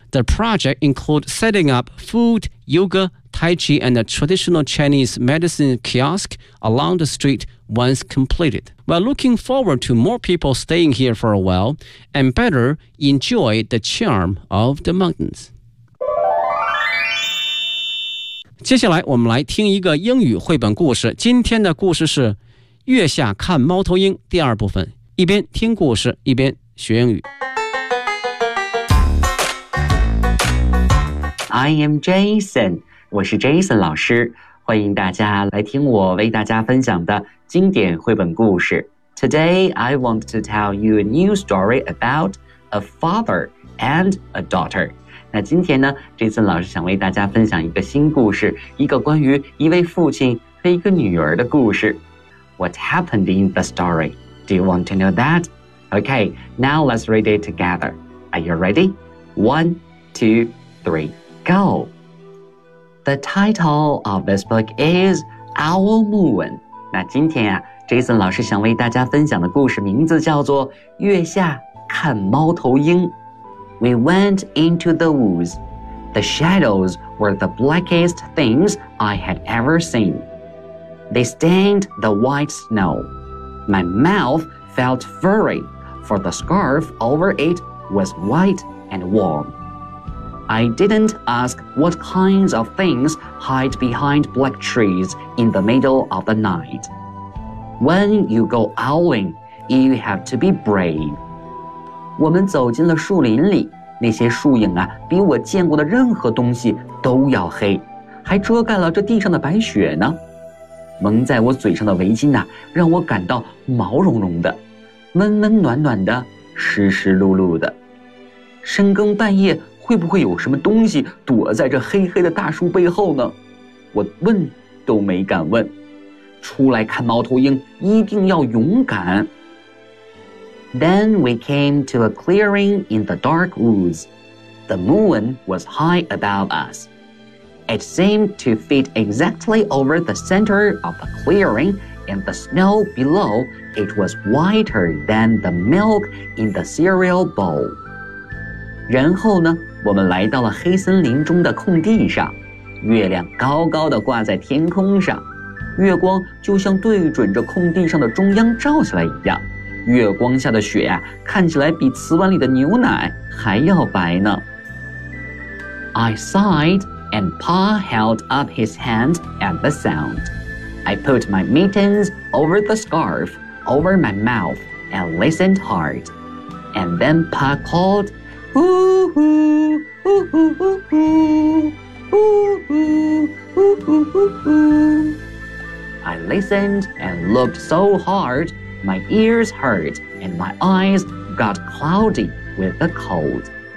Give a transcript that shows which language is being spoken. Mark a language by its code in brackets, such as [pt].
[en] The project includes setting up food, yoga, tai chi, and a traditional Chinese medicine kiosk along the street once completed. While looking forward to more people staying here for a while and better enjoy the charm of the mountains. [zh] 接下来我们来听一个英语绘本故事，今天的故事是月下看猫头鹰第二部分，一边听故事一边学英语。 [en] I am Jason， [zh] 我是 Jason 老师，欢迎大家来听我为大家分享的经典绘本故事。 [en] Today I want to tell you a new story about a father and a daughter。 [zh] 那今天呢，这次老师想为大家分享一个新故事，一个关于一位父亲和一个女儿的故事。 [en] What happened in the story? Do you want to know that? Okay, now let's read it together. Are you ready? One, two, three, go! The title of this book is Owl Moon. [zh] 那今天啊，这次老师想为大家分享的故事名字叫做《月下看猫头鹰》。 [en] We went into the woods. The shadows were the blackest things I had ever seen. They stained the white snow. My mouth felt furry, for the scarf over it was white and warm. I didn't ask what kinds of things hide behind black trees in the middle of the night. When you go owling, you have to be brave. [zh] 我们走进了树林里。那些树影啊，比我见过的任何东西都要黑，还遮盖了这地上的白雪呢。蒙在我嘴上的围巾啊，让我感到毛茸茸的，温温暖暖的，湿湿漉漉的。深更半夜，会不会有什么东西躲在这黑黑的大树背后呢？我问都没敢问。出来看猫头鹰，一定要勇敢。 [en] Then we came to a clearing in the dark woods. The moon was high above us. It seemed to fit exactly over the center of the clearing, and the snow below it was whiter than the milk in the cereal bowl. [zh] 然后呢，我们来到了黑森林中的空地上，月亮高高的挂在天空上，月光就像对准着空地上的中央照下来一样。月光下的雪啊，看起来比瓷碗里的牛奶还要白呢。 [en] I sighed, and Pa held up his hand at the sound. I put my mittens over the scarf, over my mouth, and listened hard. And then Pa called, I listened and looked so hard, my ears hurt and my eyes got cloudy with the cold.